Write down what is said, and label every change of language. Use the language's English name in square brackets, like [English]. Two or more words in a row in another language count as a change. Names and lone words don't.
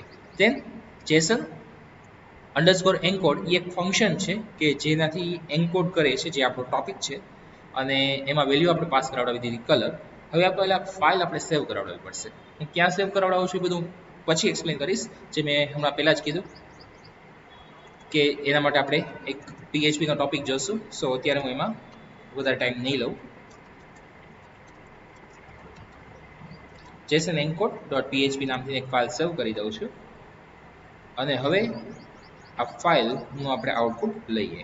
[English] then JSON underscore encode [Gujarati] એ એક ફંક્શન છે કે જેનાથી એન્કોડ કરે છે જે આપણો ટોપિક છે, અને એમાં વેલ્યુ આપણે પાસ કરાવડાવી દીધી કલર. હવે આ પહેલાં ફાઇલ આપણે સેવ કરાવડાવવી પડશે. હું ક્યાં સેવ કરાવડાવું છું એ બધું પછી એક્સપ્લેન કરીશ. જે મેં હમણાં પહેલાં જ કીધું કે એના માટે આપણે એક PHPનો ટોપિક જોશું. સો અત્યારે હું એમાં વધારે ટાઈમ નહીં લઉં. JSON encode.php નામથી એક ફાઇલ સેવ કરી દઉં છું, અને હવે આ ફાઇલનું આપણે આઉટપુટ લઈએ.